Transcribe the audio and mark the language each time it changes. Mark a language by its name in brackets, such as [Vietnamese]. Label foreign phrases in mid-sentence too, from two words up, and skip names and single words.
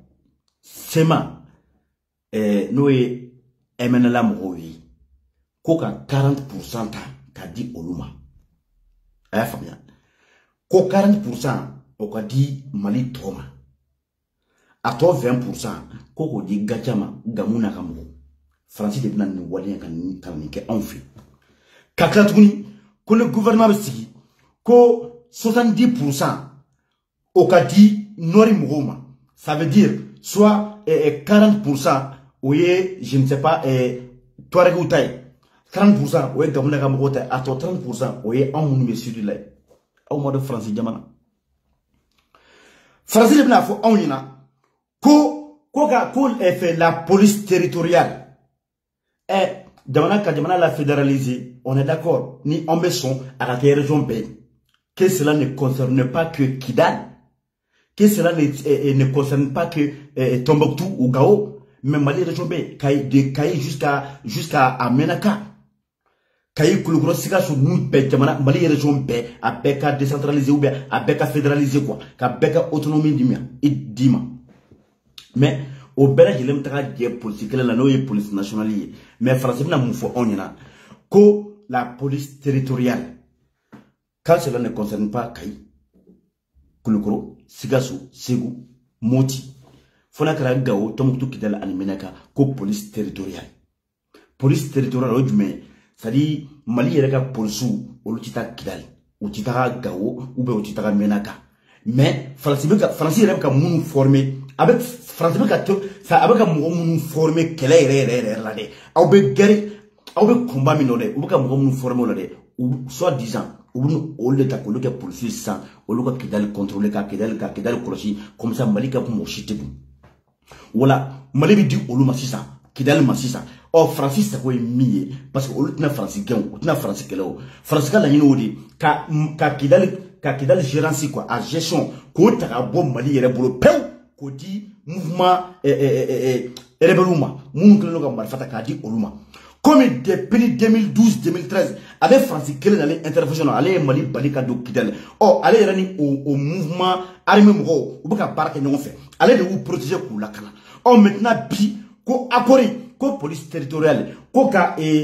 [Bambara] n'o ye MNLA mɔgɔw ye ko ka 40% ta k'a di olu ma a y'a faamuya ko 40% o ka di Mali tɔw ma a tɔ 20% ko k'o di Gacha ma Gamu n'a ka mɔgɔw Faransi de bɛna nin waleya ka nin kɛ anw fɛ ka tila tuguni ko [French] le gouvernement [Bambara] bɛ sigi ko 70% o ka di Nord mɔgɔw ma [French] ça veut dire soit [Bambara] 40% o ye [French] je ne sais pas [Bambara] Touaregiw ta ye 30% o ye Gamu n'a ka mɔgɔw ta ye a tɔ 30% o ye anw minnu bɛ sud la ye aw ma dɔn Faransi jamana Faransi de bɛna fɔ anw ɲɛna ko la [French] police territoriale [Bambara] jamana ka jamana la [French] fédéraliser on est d'accord [Bambara] ni on bɛ sɔn a ka kɛ région bɛɛ [French] que cela ne concerne pas que Kidal que cela ne concerne pas que Tombouctou ou Gao mais [Bambara] Mali région bɛɛ de Kayi jusqu'à Amenaka Kayi Kulukoro Sikasso ninnu bɛɛ jamana Mali région bɛɛ a bɛɛ ka [French] décentraliser ou bien [Bambara] a bɛɛ ka [French] fédéraliser quoi [Bambara] ka bɛɛ ka autonomie di ma [French] mais au [Bambara] bɛɛ lajɛlen bɛ taga jɛ police kɛlɛ la n'o ye [French] police nationale [Bambara] ye [French] mais Faransi [Bambara] bɛna mun fɔ anw ɲɛna ko la [French] police territoriale quand cela ne concerne pas [Bambara] Kayi Kulukoro Sikasso Segu Moti fo n'a kɛra Gao Tombouctou Kidal ani Menaka ko [French] police territoriale [Bambara] o ye jumɛn [French] c'est-à-dire [Bambara] Mali yɛrɛ ka policiw olu tɛ taa Kidal u tɛ taga Gao [French] ou bien [Bambara] u tɛ taga Menaka mais Faransi yɛrɛ bɛ ka minnu former Faransi bɛ ka mɔgɔ minnu former kɛlɛ yɛrɛ la dɛ aw bɛ kunba min na dɛ u bɛ ka mɔgɔ minnu former o la dɛ [French] soit disant [Bambara] u bɛ olu de ta k'olu kɛ policier sisan olu ka Kidal contrôler ka Kidal kɔlɔsi [French] comme ça [Bambara] Mali ka mɔgɔ si tɛ dun wala Mali bɛ di olu ma sisan Kidal ma sisan Faransi sago ye min ye [French] parce que [Bambara] olu tɛna Faransi gɛn u tɛna Faransi kɛlɛ o Faransi ka laɲini o de ka Kidal [French] gérance quoi [Bambara] a gestion k'o ta ka bɔ Mali yɛrɛ bolo pewu k'o di [French] mouvement rebelle [Bambara] ma minnu kɛlen don ka marifa ta k'a di olu ma [French] comme depuis 2012-2013 [Bambara] ale Faransi kelen ale intervention ale ye Mali bali ka don Kidal ale yɛrɛ ni o [French] mouvement armé [Bambara] mɔgɔw u bɛ ka baara kɛ ɲɔgɔn fɛ ale de y'u protéger k'u lakana maintenant bi ko accord ko police territoriale ko ka